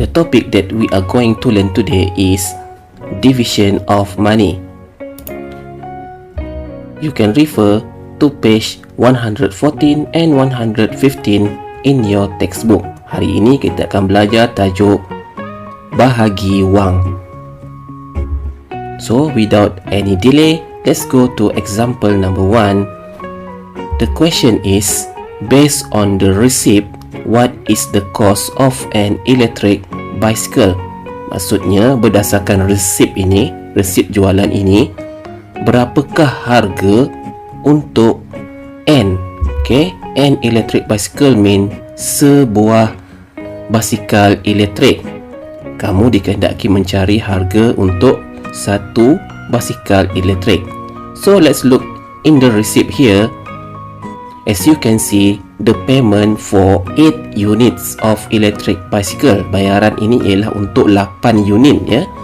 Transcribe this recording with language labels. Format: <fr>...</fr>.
<en>The topic that we are going to learn today is division of money. You can refer to page 114 and 115 in your textbook.</en> <ms>Hari ini kita akan belajar tajuk bahagi wang.</ms> <en>So without any delay, let's go to example number 1. The question is, based on the receipt, what is the cost of an electric bicycle?</en> <ms>Maksudnya, berdasarkan resip ini, resip jualan ini, berapakah harga untuk an?</ms> <en>Okay, an electric bicycle mean</en> <ms>sebuah basikal elektrik. Kamu dikehendaki mencari harga untuk satu basikal elektrik.</ms> <en>So let's look in the receipt here. As you can see, the payment for 8 units of electric bicycle.</en> <ms>Bayaran ini ialah untuk 8 unit ya.</ms>